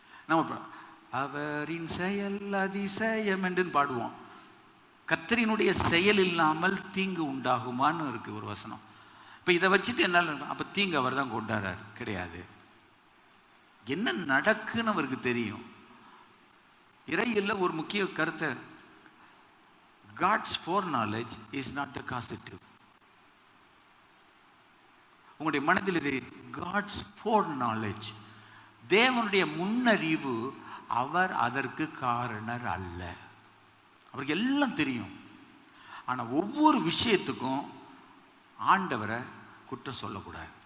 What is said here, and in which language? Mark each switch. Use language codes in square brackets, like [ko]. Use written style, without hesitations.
[ta] நம்ம அவரின் செயல் அதிசயம் என்று பாடுவோம். கர்த்தரினுடைய செயல் இல்லாமல் தீங்கு உண்டாகுமான்னு இருக்கு ஒரு வசனம். இப்போ இதை வச்சுட்டு என்னால் அப்போ தீங்கு அவர் தான் கொண்டாடுறார் கிடையாது. என்ன நடக்குன்னு அவருக்கு தெரியும். இறையில் ஒரு முக்கிய கருத்தை, [en] God's foreknowledge is not the causative. [ta] உங்களுடைய மனதில் இது [en] God's foreknowledge, [ta] தேவனுடைய முன்னறிவு, அவர் அதற்கு காரணர் அல்ல. அவருக்கு எல்லாம் தெரியும். ஆனால் ஒவ்வொரு விஷயத்துக்கும் ஆண்டவரை குற்றம் சொல்லக்கூடாது.